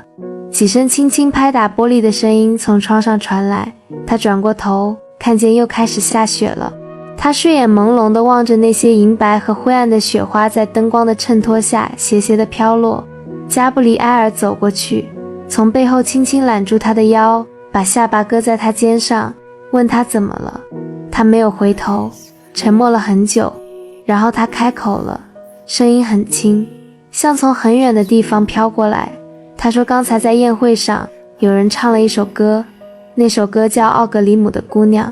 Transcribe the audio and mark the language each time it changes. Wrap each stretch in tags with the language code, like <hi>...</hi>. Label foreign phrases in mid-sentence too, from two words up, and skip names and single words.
<zh>幾聲輕輕拍打玻璃的聲音從窗上傳來，他轉過頭，看見又開始下雪了。他睡眼朦朧地望着那些銀白和灰暗的雪花在燈光的襯托下斜斜地飄落。加布里埃爾走過去，從背後輕輕攬住他的腰，把下巴擱在他肩上，問他怎麼了。他沒有回頭，沉默了很久，然後他開口了，聲音很輕，像從很遠的地方飄過來。他說剛才在宴會上，有人唱了一首歌，那首歌叫《奧格里姆的姑娘》。</zh>